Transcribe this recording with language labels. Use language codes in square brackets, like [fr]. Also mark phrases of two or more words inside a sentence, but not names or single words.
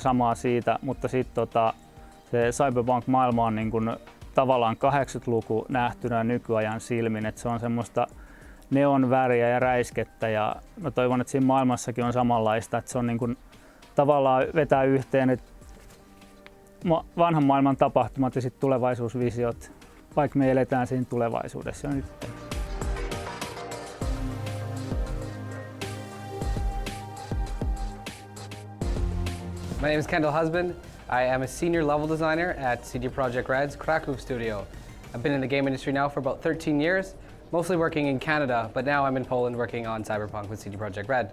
[fi] samaa siitä, mutta sitten se Cyberpunk-maailma on niin kuin, tavallaan 80-luku nähtynä nykyajan silmin, että se on semmoista neonväriä ja räiskettä, ja mä toivon, että siinä maailmassakin on samanlaista, että se on niin kuin tavallaan vetää yhteen että vanhan maailman tapahtumat ja sitten tulevaisuusvisiot, vaikka me eletään siinä tulevaisuudessa jo nyt. [en] My name is Kendal Husband. I am a senior level designer at CD Projekt Red's Krakow studio. I've been in the game industry now for about 13 years, mostly working in Canada, but now I'm in Poland working on Cyberpunk with CD Projekt Red.